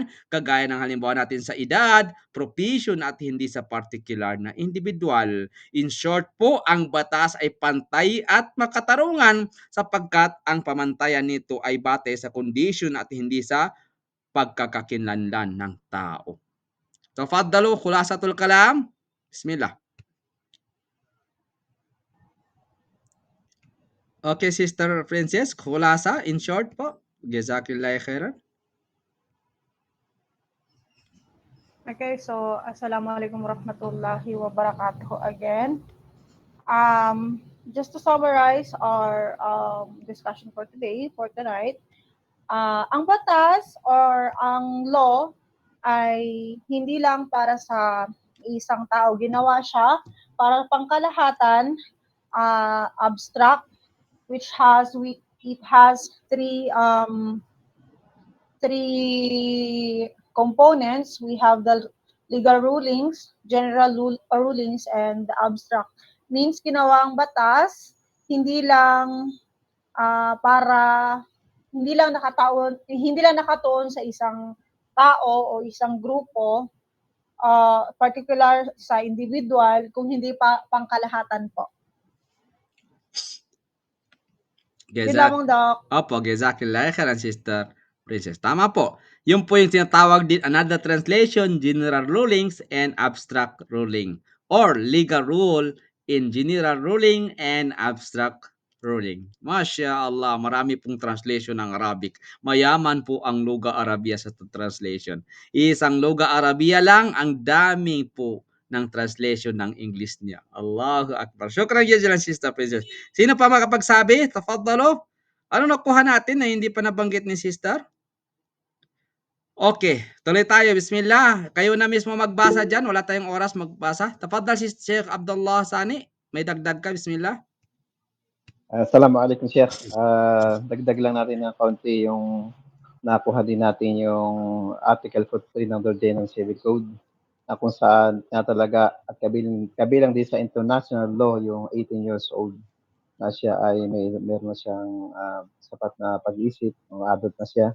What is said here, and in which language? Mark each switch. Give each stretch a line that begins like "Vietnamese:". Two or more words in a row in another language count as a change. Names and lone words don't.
Filipino: Kagaya ng halimbawa natin sa edad, profession at hindi sa particular na individual.
English: In short
Filipino: po, ang batas ay pantay at makatarungan sapagkat ang pamantayan nito ay batay sa condition at hindi sa pagkakakinlanlan ng tao. Tafaddalu,
Arabic: خلاصة الكلام. بسم الله.
English: Okay, Sister Princess, khulasa, in short po.
Arabic: جزاك الله خيرا.
English: Okay, so
Arabic: السلام عليكم ورحمة الله وبركاته
English: again. Just to summarize our discussion for today, for tonight,
Filipino: ang batas or ang law ay hindi lang para sa isang tao. Ginawa siya para pangkalahatan,
English: abstract, which it has three components. We have the legal rulings, general rulings, and the abstract.
Filipino: Means ginawa ang batas hindi lang hindi lang nakatuon sa isang tao o isang grupo, particular sa individual, kung hindi pangkalahatan po. Yun lamang, Doc. Opo,
Arabic: جزاك الله خيرا,
Filipino: Sister Princess. Tama po. Yung po yung tinatawag din
English: another translation, general rulings and abstract ruling. Or legal rule in general ruling and abstract ruling.
Arabic: ما شاء الله,
Filipino: marami pong translation ng Arabic. Mayaman po ang
Arabic: لغة عربية
Filipino: sa translation. Isang
Arabic: لغة عربية
Filipino: lang, ang dami po ng translation ng English niya.
Arabic: الله أكبر. شكرا جزيلا,
Filipino: Sister Princess. Sino pa makapagsabi? Tafadalo. Ano nakuha natin na hindi pa nabanggit ni Sister? Okay, tuloy tayo. Bismillah. Kayo na mismo magbasa dyan. Wala tayong oras magbasa. Tafadal si Sheikh Abdullah Sani. May dagdag ka. Bismillah.
Arabic: السلام عليكم شيخ.
Filipino: Dagdag lang natin ng kaunti yung nakuha din natin yung Article 43 ng Ordinance Civil Code. na kung saan na talaga at kabilang din sa
English: international law
Filipino: yung 18
English: years old
Filipino: na siya ay meron na siyang sapat na pag-iisip, adult na siya.